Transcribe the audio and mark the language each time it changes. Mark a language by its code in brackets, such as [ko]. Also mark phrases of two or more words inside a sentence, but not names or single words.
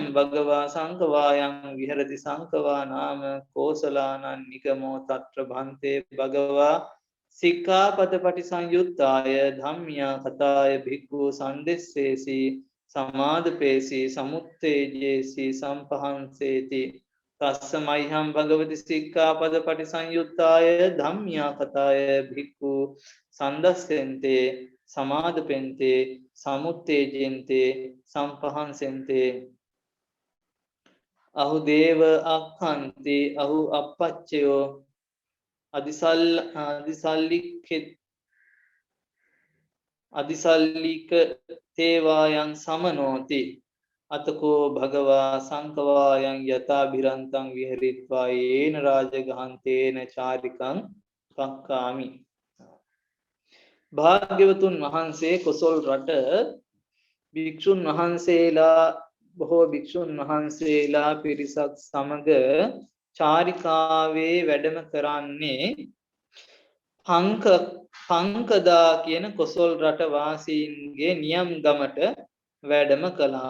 [pi] භගවා සංකවායන් විහෙරති සංකවා නාම කෝසලානං නිගමෝ තත්‍ර බන්තේ භගවා සික්ඛාපද පටිසංයුත්තාය ධම්මියා කතාය භික්ඛු සන්දෙස්සේසි සමාදපේසි සමුත්තේජේසි සම්පහංසේති තස්සමයිහං භගවති සික්ඛාපද පටිසංයුත්තාය ධම්මියා කතාය භික්ඛු සන්දස්සෙන්තේ සමාදපෙන්තේ සමුත්තේජෙන්තේ සම්පහංසෙන්තේ අහු දේව අක්ඛන්ති අහු අපච්චයෝ අදිසල්ලික තේවායන් සමනෝති අතකෝ භගවා සංකවායන් යථාභිරන්තං විහෙරිත්වා යේන රාජගහන්තේන චාරිකං පක්කාමි. [si] භාග්‍යවතුන් වහන්සේ කොසල් රට භික්ෂුන් වහන්සේලා බොහෝ භික්ෂුන් වහන්සේලා පිරිසක් සමග චාරිකාවේ වැඩම කරන්නේ පංකදා කියන කොසල් රට වාසීන්ගේ නියම් ගමට වැඩම කළා.